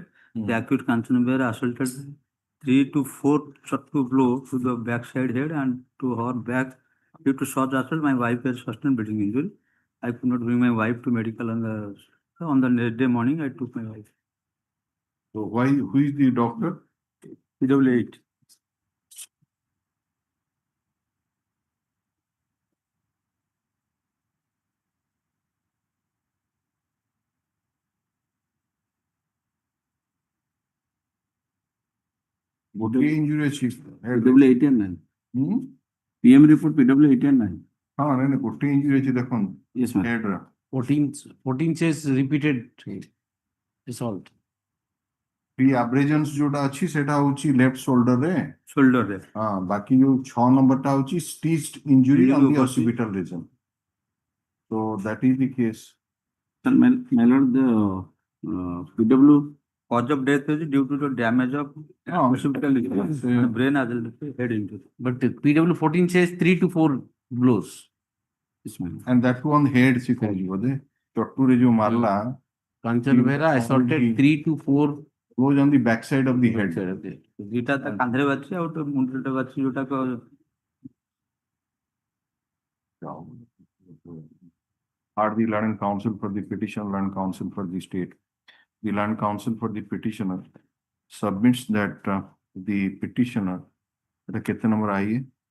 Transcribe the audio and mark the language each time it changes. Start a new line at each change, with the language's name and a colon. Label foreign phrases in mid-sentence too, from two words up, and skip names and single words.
English: The accused Kanchan assaulted 3 to 4 chottu blows to the backside head and to her back. Due to such assault, my wife has sustained bleeding injury. I could not bring my wife to medical on the next day morning. I took my wife. So who is the doctor? PW8.
Odia: ଗୋଟିଏ injury ଅଛି.
English: PW8 and 9. PM report PW8 and 9.
Odia: ହଁ ନାଇଁ ଗୋଟିଏ injury ଅଛି ଦେଖନ୍ତୁ.
English: Yes, ma'am.
Odia: Head ର.
English: 14 says repeated assault. Three abrasions
Odia: ଯୋଉଟା ଅଛି ସେଟା ହଉଛି
English: left shoulder
Odia: ରେ. Shoulder ରେ. ହଁ ବାକି ଯୋଉ 6 number ଟା ହଉଛି
English: stitched injury on the occipital region. So that is the case. Sir, my lord, the PW Cause of death is due to the damage of occipital region, brain as well as head injury. But PW 14 says 3 to 4 blows. Yes, ma'am. And that one head
Odia: ସେ କହୁଛି ବୋଧେ ଚଟୁରେ ଯୋଉ ମାରଲା
English: Kanchan Behra assaulted 3 to 4 blows on the backside of the head.
Odia: ଦିଟା ତା କାନ୍ଧରେ ବାଛି ଆଉ ଗୋଟେ ମୁଣ୍ଡରେ ବାଛି ଯୋଉଟା
English: Are the learned counsel for the petitioner, learned counsel for the state. The learned counsel for the petitioner submits that the petitioner, the
Hindi: कितने number आई है?